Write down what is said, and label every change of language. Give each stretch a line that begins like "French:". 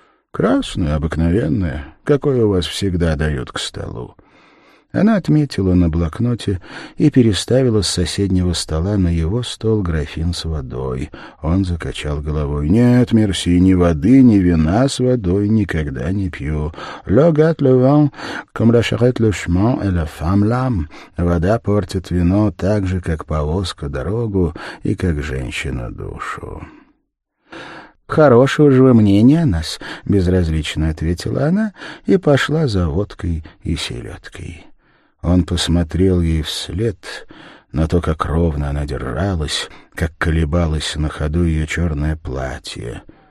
Russian: «Красное, обыкновенное, какое у вас всегда дают к столу». Она отметила на блокноте и переставила с соседнего стола на его стол графин с водой. Он закачал головой. «Нет, мерси, ни воды, ни вина с водой никогда не пью.
French: Le gâte le vin, comme la charrette le chemin et la femme l'âme.
Russian: Вода портит вино так же, как повозка дорогу и как женщина душу». «Хорошего же вы мнения о нас», — безразлично ответила она и пошла за водкой и селедкой. Он посмотрел ей вслед на то, как ровно она держалась, как колебалось на ходу ее черное платье.